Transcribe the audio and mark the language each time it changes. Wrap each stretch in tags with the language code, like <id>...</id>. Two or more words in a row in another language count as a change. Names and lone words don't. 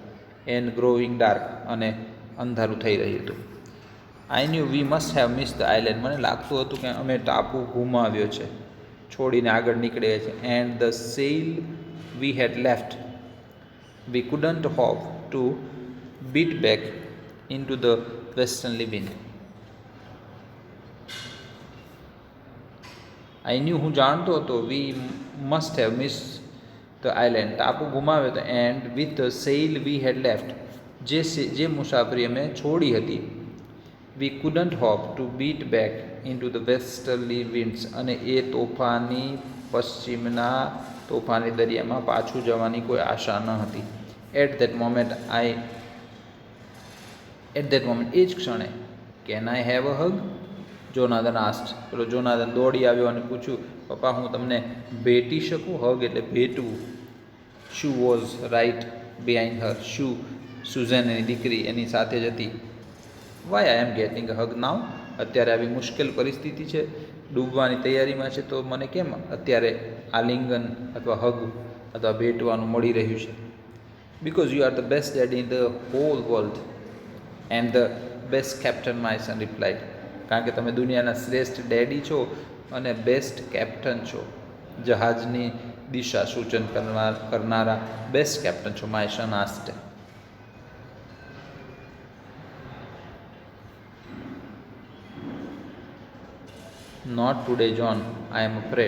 <en>and growing dark,</en> <gu>અને અંધારું થઈ રહ્યું હતું.</gu> <en>I knew we must have miss the island,</en> <gu>મને લાગતું હતું કે અમે ટાપુ ગુમાવ્યો છે, છોડીને આગળ નીકળ્યા છે.</gu> <en>and the sail we had left we couldn't hope to beat back into the westerly wind. I knew,</en> <gu>હું જાણતો હતો,</gu> <en>we must have missed the island,</en> <gu>ટાપુ ગુમાવ્યો હતો,</gu> <en>and with the sail we had left,</en> <gu>જે મુસાફરી અમે છોડી હતી,</gu> <en>we couldn't hope to beat back into the westerly winds,</en> <gu>અને એ તોફાની દરિયામાં પાછું જવાની કોઈ આશા ન હતી.</gu> <en>At that moment,</en> <gu>એ જ ક્ષણે,</gu> <en>can I have a hug? જોનાથન asked.</en> <gu>પેલો જોનાથન દોડી આવ્યો અને પૂછ્યું, પપ્પા હું તમને ભેટી શકું? હગ એટલે ભેટવું.</gu> <en>Sue was right behind her. Sue,</en> <gu>સુઝેન એની દીકરી, એની સાથે જ હતી.</gu> <en>Why I am getting a hug now?</en> <gu>અત્યારે આવી મુશ્કેલ પરિસ્થિતિ છે, ડૂબવાની તૈયારીમાં છે, તો મને કેમ અત્યારે આલિંગન અથવા હગ અથવા ભેટવાનું મળી રહ્યું છે?</gu> <en>Because you are the best daddy in the whole world and the best captain, my son replied.</en> <gu>કારણ કે તમે દુનિયાના શ્રેષ્ઠ ડેડી છો અને</gu> <en>best captain</en> <gu>છો, જહાજની દિશા સૂચન કરનારા</gu> <en>best captain</en> <gu>છો.</gu> <en>my son asked. not today John, I am afraid.</en>